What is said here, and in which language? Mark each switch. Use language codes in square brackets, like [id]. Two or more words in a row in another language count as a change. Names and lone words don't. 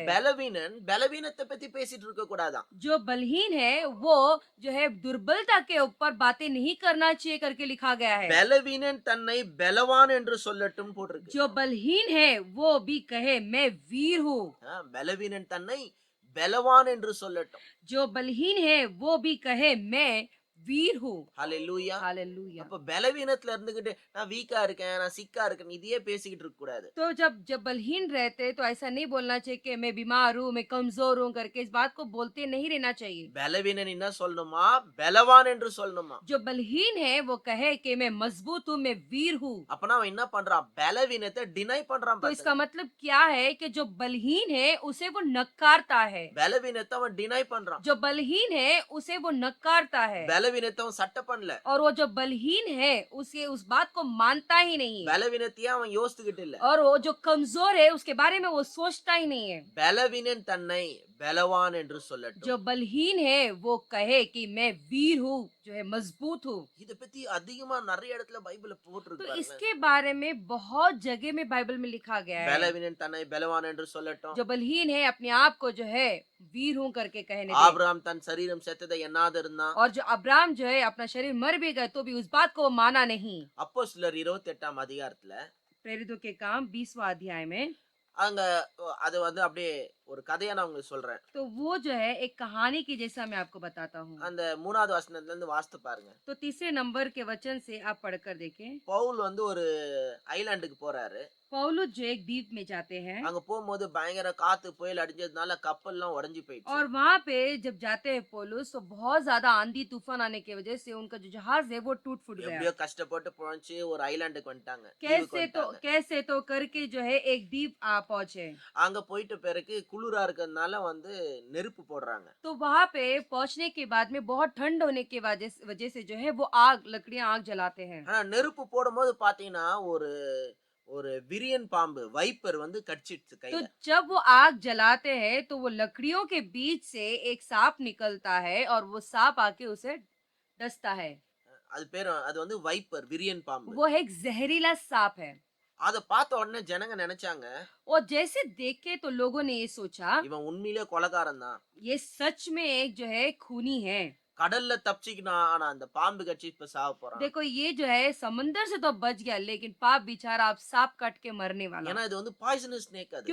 [ta] பலவீனன் பலவீனத்தை பத்தி பேசிட்டு இருக்க கூடாதான். [hi] जो बलहीन है वो जो है दुर्बलता के ऊपर बातें नहीं करना चाहिए करके लिखा गया है [ta] பலவீனன் தன்னை பலவான் என்று சொல்லட்டும் போட்டிருக்கு. [hi] जो बलहीन है वो भी कहे मैं वीर हूँ [ta] பலவீனன் தன்னை பலவான் என்று சொல்லட்டும். [hi] जो बलहीन है वो भी कहे मैं वीर हूँ [ta] ஹalleluya. [hi] हालेलुया [ta] அப்ப பலவீனத்துல இருந்துகிட்டு நான் வீக்கா இருக்கேன், நான் சிக்கா இருக்கேன் இதையே பேசிக்கிட்டு இருக்க கூடாது. [hi] तो जब बलहीन रहते तो ऐसा नहीं बोलना चाहिए कि मैं बीमार हूँ मैं कमजोर हूँ करके इस बात को बोलते नहीं रहना चाहिए [ta] பலவீனன் என்ன சொல்லணுமா? பலவான் என்று சொல்லணுமா? [hi] जो बलहीन है वो कहे कि मैं मजबूत हूँ मैं वीर हूँ [ta] அப்பனா அவன் என்ன பண்றான்? பலவீனத்தை டினை பண்றான் [hi] तो इसका [ta] பாருங்க. [hi] मतलब क्या है कि जो बलहीन है उसे वो नकारता है [ta] பலவீனத்தை அவன் டினை பண்றான். [hi] जो बलहीन है उसे वो नकारता है [ta] பலவீனத்தை அவன் சட்டை பண்ணல. [hi] और वो जो बलहीन है उसे उस बात को मानता ही नहीं है [ta] பலவீனத்தையே அவன் யோசித்துக்கிட்டு இல்ல. [hi] और वो जो कमजोर है उसके बारे में वो सोचता ही नहीं है [ta] பலவீனன் தன்னை பலவான் என்று சொல்லட்டும். [hi] जो बलहीन है वो कहे कि मैं वीर हूँ जो है मजबूत हूँ [ta] இத பத்தி அதிகமா நிறைய இடத்துல பைபிள்ல [hi] तो [ta] போட்டிருக்கு பாருங்க. [hi] इसके बारे में बहुत जगह में बाइबल में लिखा गया है [ta] பலவீனன் தன்னை பலவான் என்று சொல்லட்டும். [hi] जो बलहीन है अपने आप को जो है वीर हूँ करके कहने दे [ta] ஆபிரகாம் தன் சரீரம் செத்ததை எண்ணாத இருந்தான். [hi] और जो अब्राहम जो है अपना शरीर मर भी गए तो भी उस बात को वो माना नहीं [ta] அப்போஸ்தலர் 28ஆம் அதிகாரத்துல [hi] प्रेरितों के काम 20वां अध्याय में [ta] அங்க அது வந்து அப்படியே ஒரு கதையா நான் உங்களுக்கு சொல்றேன். [hi] तो वो जो है एक कहानी की जैसा मैं आपको बताता हूँ। [ta] அந்த 3வது வசனத்துலருந்து வாசித்து பாருங்க. [hi] तो तीसरे नंबर के वचन से आप पढ़कर देखें। [ta] பவுல் வந்து ஒரு ஐலேண்டுக்கு போறாரு. [hi] पौलुस जो एक द्वीप में जाते हैं [ta] அங்க போம்போது பயங்கர காத்து, புயல் அடிச்சதுனால கப்பல்லாம் உடைஞ்சு போயிடுச்சு. [hi] और वहाँ पे जब जाते हैं पौलुस तो बहुत ज़्यादा आंधी तूफान आने की वजह से उनका जो जहाज़ है वो टूट-फूट गया। [ta] எப்படியோ கஷ்டப்பட்டு பொழச்சு ஒரு ஐலேண்டுக்கு வந்துட்டாங்க. தீவுக்கு வந்துட்டாங்க. [hi] कैसे तो करके जो है एक द्वीप पहुँचे। [ta] அங்க போயிட்ட பிறகு குளிரா இருக்கிறதுனால வந்து நெருப்பு போடுறாங்க. [hi] तो वहाँ पे पहुँचने के बाद में बहुत ठंड होने की वजह से जो है वो लकड़ियाँ आग जलाते हैं। [ta] ஆனா நெருப்பு போடும்போது பாத்தீங்கன்னா, ஒரு ஒரு விரியன் பாம்பு வைப்பர் வந்து கடிச்சிடுச்சு [hi] तो [ta] கையில. [hi] जब वो आग जलाते हैं तो वो लकड़ियों के बीच से एक सांप निकलता है और वो सांप आके उसे डसता है। [ta] அது வந்து வைப்பர் விரியன் பாம்பு. [hi] वो एक जहरीला सांप है। [ta] அத பார்த்த உடனே ஜனங்க நெனச்சாங்க, [hi] और जैसे देखे तो लोगों ने ये सोचा [ta] இவன் உண்மையிலேயே கொலைகாரன் தான். [hi] ये सच में एक जो है खूनी है। [ta] கடல்ல தப்பிச்சுக்கினான். ஆனா அந்த பாம்பு கடிச்சு இப்ப சாவப் போறான். [hi] देखो ये जो है समंदर से तो बच गया लेकिन पाप बेचारा अब सांप काट के मरने वाला [ta] ஏன்னா இது வந்து [en] poisonous snake [ta] அது.